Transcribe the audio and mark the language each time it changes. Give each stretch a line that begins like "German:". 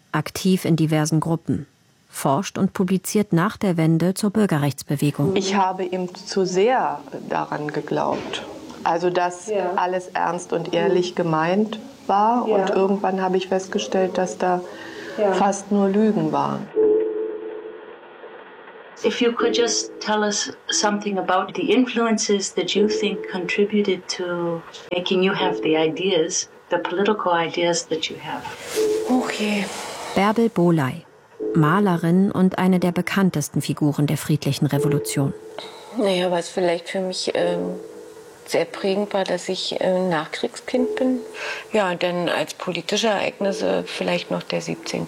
German: Aktiv in diversen Gruppen, forscht und publiziert nach der Wende zur Bürgerrechtsbewegung. Ich habe ihm zu sehr daran geglaubt, also dass alles ernst und ehrlich gemeint war. Ja. Und irgendwann habe ich festgestellt, dass da fast nur Lügen waren.
English: If you could just tell us something about the influences that you think contributed to making you have the ideas, the political ideas that you have. Okay.
German: Bärbel Bohley, Malerin und eine der bekanntesten Figuren der Friedlichen Revolution. Naja, was vielleicht für mich sehr prägend war, dass ich Nachkriegskind bin. Ja, und dann als politische Ereignisse vielleicht noch der 17.